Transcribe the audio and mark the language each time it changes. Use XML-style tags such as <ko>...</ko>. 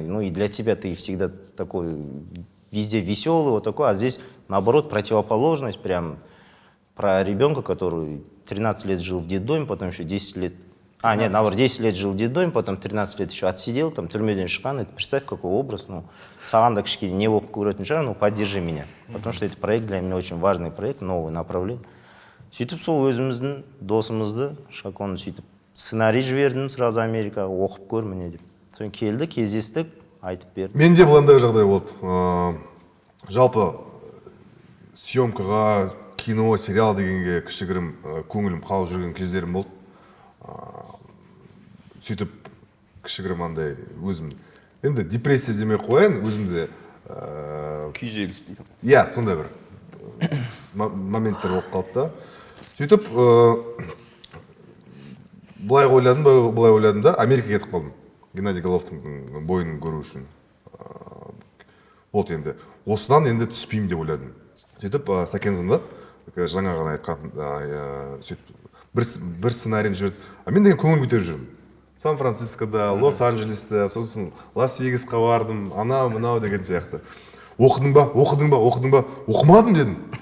<ru>Ну и для тебя ты всегда такой, везде веселый, вот такой, а здесь, наоборот, противоположность, прям про ребенка, который 13 лет жил в детдоме, потом еще 10 лет, нет, наоборот, 10 лет жил в детдоме, потом 13 лет еще отсидел, там,</ru> <kk>түрмеден шыққан,</kk> <ru>это представь, какой образ, ну,</ru> <kk>саған да кішкене не болып көретін шығар,</kk> <ru>ну, поддержи меня, потому что это проект для меня очень важный проект, новый направление.</ru> <kk>Сөйтіп сол өзіміздің досымызды, Шаконы сөйтіп сценарий жібердім сразу Америкаға, оқып көр міне деп. Соны келді, кездестік, айтып берді. Менде бұландай жағдай болды. Жалпы съемкаға, кино, сериал дегенге кішігірім көңілім қалып жүрген кездерім болды. Сөйтіп кішігірім андай өзім, енді депрессия демей қояйын, өзімде күйзеліс дейді. Иә, сондай бір моменттер болып қалды да. Сөйтіп былай ойладым да, Америкаға кетіп қалдым. Геннадий Головтың бойын көру үшін. Вот енді, осыдан енді түспеймін деп ойладым. Сөйтіп Сәкен звондады, жаңа ғана айтқан, сөйтіп бір сценарийін жіберді. Мен деген көңіл көтеріп жүрмін. Сан-Францискода, Лос-Анджелесте, сосын Лас-Вегасқа бардым, анау, мынау деген сияқты. Оқыдың ба? Оқымадым дедім.</kk>